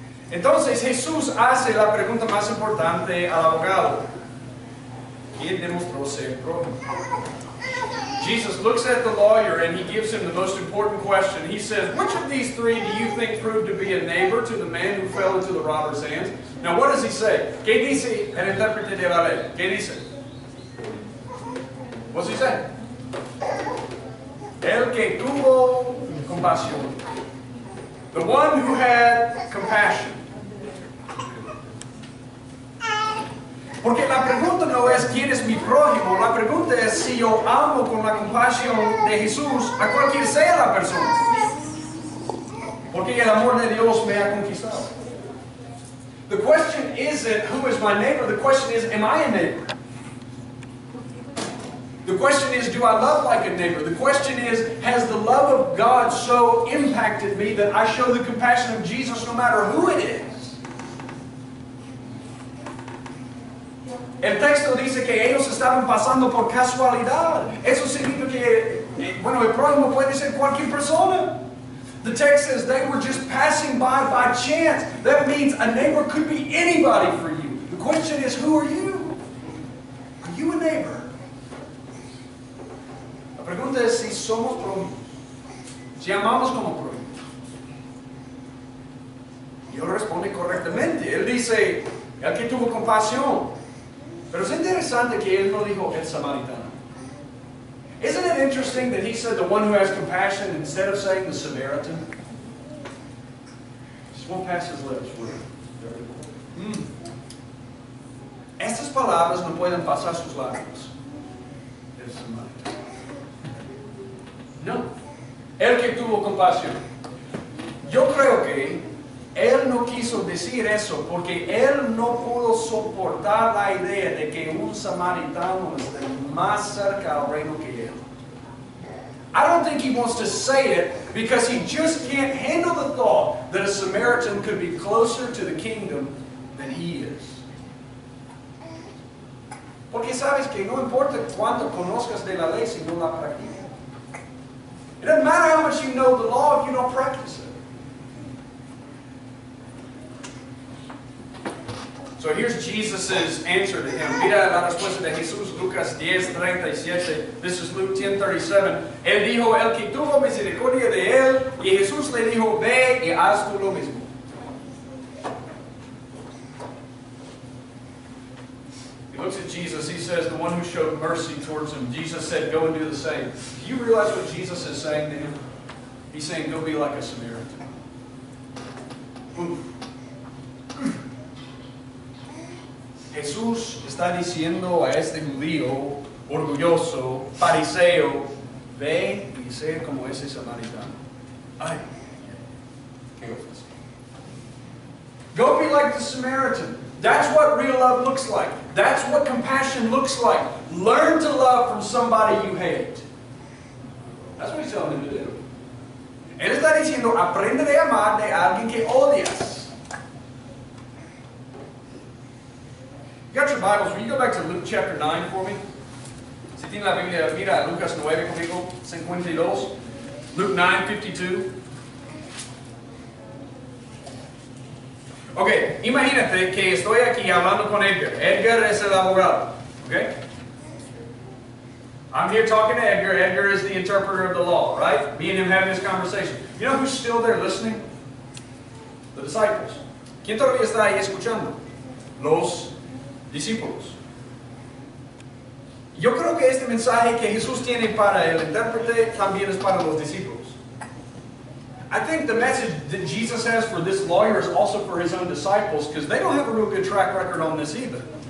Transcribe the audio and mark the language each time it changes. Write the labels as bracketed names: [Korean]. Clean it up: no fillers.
[Spanish] Entonces Jesús hace la pregunta más importante al abogado. ¿Quién demostró ser prójimo? [English] Jesus looks at the lawyer and he gives him the most important question. He says, which of these 3 do you think proved to be a neighbor to the man who fell into the robber's hands? Now what does he say? [Spanish] ¿Qué dice el intérprete de la ley? ¿Qué dice? [English] What's he say? [Spanish] El que tuvo compasión. [English] The one who had compassion. [Spanish] Porque la pregunta no es quién es mi prójimo, la pregunta es si yo amo con la compasión de Jesús a cualquier sea la persona. Porque el amor de Dios me ha conquistado. [English] The question isn't who is my neighbor, the question is am I a neighbor? The question is do I love like a neighbor? The question is has the love of God so impacted me that I show the compassion of Jesus no matter who it is? [Spanish] El texto dice que ellos estaban pasando por casualidad. Eso significa que, bueno, el prójimo puede ser cualquier persona. [English] The text says they were just passing by chance. That means a neighbor could be anybody for you. The question is, who are you? Are you a neighbor? [Spanish] La pregunta es si somos prójimos. Si amamos como prójimos. Y él responde correctamente. Él dice, el que tuvo compasión. Pero es interesante que él no dijo el samaritano. [English] Isn't it interesting that he said the one who has compassion instead of saying the Samaritan? Just won't pass his lips. [Spanish] Estas palabras no pueden pasar sus labios. El samaritano. No. El que tuvo compasión. Yo creo que él no quiso decir eso porque él no pudo soportar la idea de que un samaritano esté más cerca al reino que él. [English] I don't think he wants to say it because he just can't handle the thought that a Samaritan could be closer to the kingdom than he is. [Spanish] Porque sabes que no importa cuánto conozcas de la ley si no la practicas. [English] It doesn't matter how much you know the law if you don't practice it. So here's Jesus' answer to him. [Spanish] Mira la respuesta de Jesús, Lucas 10:37. [English] This is Luke 10:37. [Spanish] Él dijo, el que tuvo misericordia de él, y Jesús le dijo, ve y haz tú lo mismo. [English] He looks at Jesus, he says, the one who showed mercy towards him. Jesus said, go and do the same. Do you realize what Jesus is saying to him? He's saying, go be like a Samaritan. Oof. [Spanish] Jesús está diciendo a este judío orgulloso, fariseo, ve y sé como ese samaritano. Ay, qué ofensa. [English] Go be like the Samaritan. That's what real love looks like. That's what compassion looks like. Learn to love from somebody you hate. That's what he's telling him to do. [Spanish] Él está diciendo, aprende de amar de alguien que odias. [English] You got your Bibles, will you go back to Luke chapter 9 for me? [Spanish] Si tiene la Biblia, mira Lucas 9 conmigo, 52. [English] Luke 9:52. [Spanish] Ok, imagínate que estoy aquí hablando con Edgar. Edgar es el abogado. Okay? [English] I'm here talking to Edgar. Edgar is the interpreter of the law, right? Me and him having this conversation. You know who's still there listening? The disciples. [Spanish] ¿Quién todavía está ahí escuchando? Los discípulos. Yo creo que este mensaje que Jesús tiene para el intérprete también es para los discípulos. [English] I think the message that Jesus has for this lawyer is also for his own disciples, because they don't have a real good track record on this either.